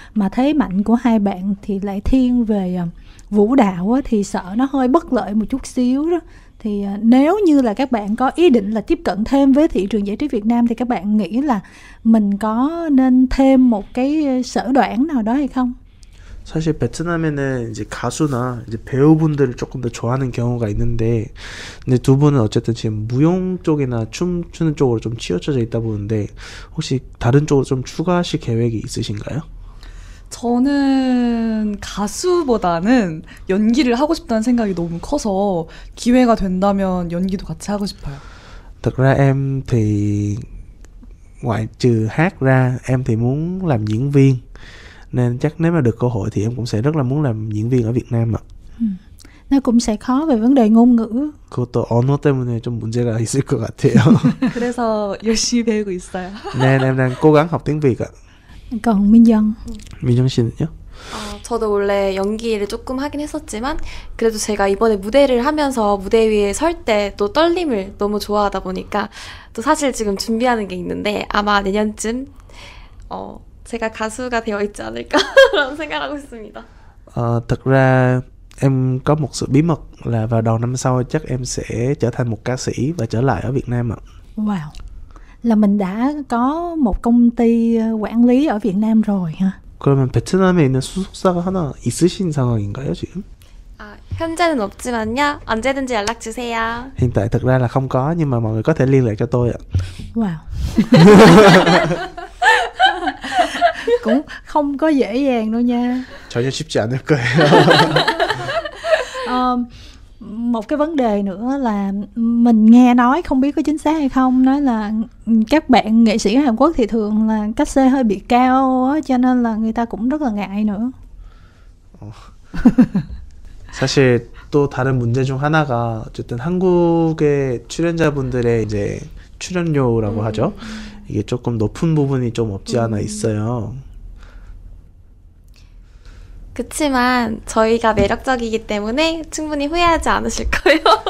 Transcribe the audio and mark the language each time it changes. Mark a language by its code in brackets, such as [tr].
[vi] Mà thế mạnh của hai bạn thì lại thiên về vũ đạo á, thì sợ nó hơi bất lợi một chút xíu đó. Thì nếu như là các bạn có ý định là tiếp cận thêm với thị trường giải trí Việt Nam thì các bạn nghĩ là mình có nên thêm một cái sở đoản nào đó hay không? [ko] 사실 베트남에는 이제 가수나 이제 배우분들을 조금 더 좋아하는 경우가 있는데, 근데 두 분은 어쨌든 지금 무용 쪽이나 춤추는 쪽으로 좀 치우쳐져 있다 보는데, 혹시 다른 쪽으로 좀 추가하실 계획이 있으신가요? 저는 가수보다는 연기를 하고 싶다는 생각이 너무 커서 기회가 된다면 연기도 같이 하고 싶어요. [vi] Thực ra em thì ngoại trừ hát ra, em thì muốn làm diễn viên. Nên chắc nếu mà được cơ hội thì em cũng sẽ rất là muốn làm diễn viên ở Việt Nam ạ. Nó cũng sẽ khó về vấn đề ngôn ngữ. [ko] 그것도 언어 때문에 좀 문제가 있을 것 같아요. 그래서 열심히 배우고 있어요. [vi] Nên em đang cố gắng học tiếng Việt ạ. Còn Minh Dân? [ko] 민정 씨는요? 저도 원래 연기를 조금 하긴 했었지만 그래도 제가 이번에 무대를 하면서 무대 위에 설 때 또 떨림을 너무 좋아하다 보니까 또 사실 지금 준비하는 게 있는데 아마 내년쯤 제가 가수가 되어 있지 않을까라는 생각하고 있습니다. [vi] Thật ra em có một sự bí mật là vào đầu năm sau chắc em sẽ trở thành một ca sĩ và trở lại ở Việt Nam ạ. Wow. Là mình đã có một công ty quản lý ở Việt Nam rồi hả? [ko] 그러면 베트남에 있는 소속사가 하나 있으신 상황인가요 지금? 현재는 없지만요. 언제든지 연락 주세요. [vi] Hiện tại thực ra là không có nhưng mà mọi người có thể liên lạc cho tôi ạ. Wow. Cũng không có dễ dàng đâu nha. [ko] 전혀 쉽지 않을 거예요. [vi] Một cái vấn đề nữa là mình nghe nói, không biết có chính xác hay không, nói là các bạn nghệ sĩ Hàn Quốc thì thường là cách xê hơi bị cao á, cho nên là người ta cũng rất là ngại nữa. [ko] 사실 또 다른 문제 중 하나가 어쨌든 한국의 출연자분들의 이제 출연료라고 하죠. 이게 조금 높은 부분이 좀 없지 않아 있어요. 그치만 저희가 매력적이기 때문에 충분히 후회하지 않으실 거예요.